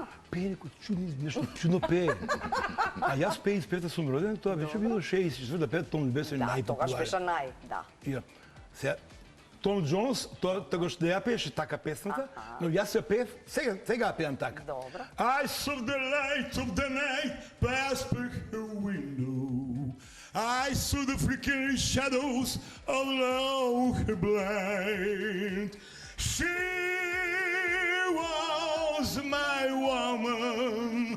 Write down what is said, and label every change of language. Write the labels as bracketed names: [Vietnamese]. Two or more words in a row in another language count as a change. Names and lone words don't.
[Macedonian] Пее некој нешто чудно пее. А јас 55-та сум роден, тоа беше било 64-та, Том беше најпопуларен. Да, тогаш беше да. И сега Том Џонс, тогаш не ја пееше така песната, но јас ја пеев, сега ја пеам така. Добро. [English] I saw the light of the night pass through her window. I saw the flickering shadows along her blind. She was my woman.